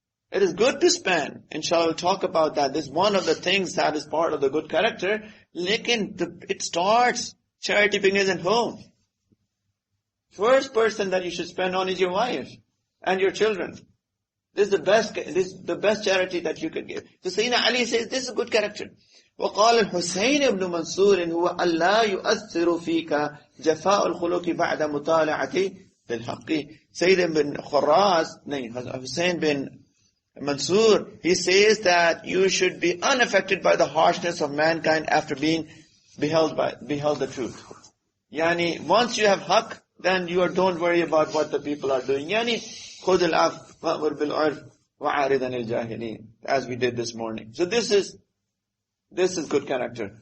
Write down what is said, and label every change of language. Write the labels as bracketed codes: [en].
[en] It is good to spend. Inshallah, we'll talk about that. This is one of the things that is part of the good character. It starts, charity begins at home. First person that you should spend on is your wife and your children. This is the best charity that you can give. So Sayyidina Ali says, this is a good character. [ar] وقال الحسين بن منصور هو ألا يؤثر فيك جفاء الخلق بعد مطالعة للحق. [en] Sayyid bin Hussein bin Mansur, he says that you should be unaffected by the harshness of mankind after being beheld the truth. Yani, once you have haqq, then don't worry about what the people are doing. [ar] Yani, خُذِ الْعَفْوَ وَأْمُرْ بِالْعُرْفِ وَعَارِضْ عَنِ الْجَاهِلِينَ, [en] as we did this morning. So this is good character.